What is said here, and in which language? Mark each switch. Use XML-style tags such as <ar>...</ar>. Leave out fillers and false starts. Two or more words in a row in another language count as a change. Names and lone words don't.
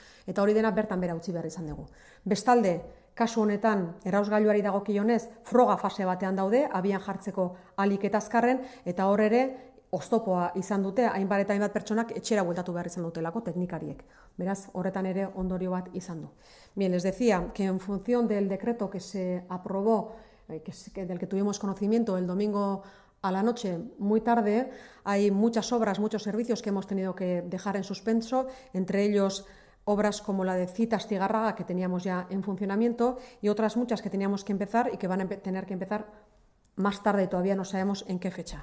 <eu>Eta hori dena bertan bera utzi behar izan dugu. Bestalde, kasu honetan, erauzgailuari dagokionez, froga fase batean daude, abian jartzeko ahalik eta azkarren, eta hor ere, oztopoa izan dute, hainbat eta hainbat pertsonak etxera bueltatu behar izan dutelako teknikariek. Beraz, horretan ere ondorio bat izan du.</eu> <es>Bien, les decía que en función del decreto que se aprobó, del que tuvimos conocimiento el domingo a la noche, muy tarde, hay muchas obras, muchos servicios que hemos tenido que dejar en suspenso, entre ellos obras como la de Zita Astigarraga, que teníamos ya en funcionamiento, y otras muchas que teníamos que empezar y que van a tener que empezar más tarde, todavía no sabemos en qué fecha.</es>